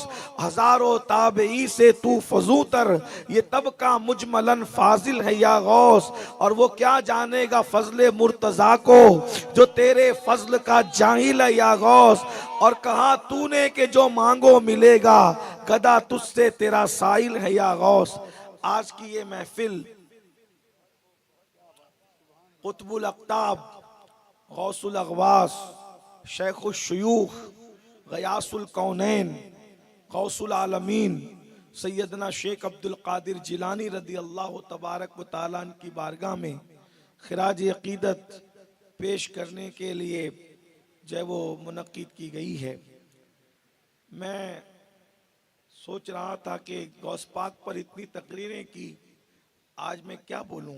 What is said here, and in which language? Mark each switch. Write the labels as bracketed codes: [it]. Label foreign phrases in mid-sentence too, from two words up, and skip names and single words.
[hi] हजारों ताबई से तू फजूतर, ये तब का मुजमलन फाजिल है या गौस। और वो क्या जानेगा फजले मुर्तजा को, जो तेरे फजल का जाहिल है या गौस। और कहा तूने के जो मांगो मिलेगा, गदा तुझसे तेरा साइल है या गौस। आज की ये महफिल कुतुबुल अक्ताब, गौसुल अगवास, शेखुल शुयूख, गयासुल कौनैन, गौसुल आलमीन सैयदना शेख अब्दुल कादिर जिलानी [ar] رضي الله تبارك وتعالى [hi] की बारगाह में खिराज अकीदत पेश करने के लिए जो वो मुनक्किद की गई है। मैं सोच रहा था कि गौस पाक पर इतनी तकरीरें की, आज मैं क्या बोलूं।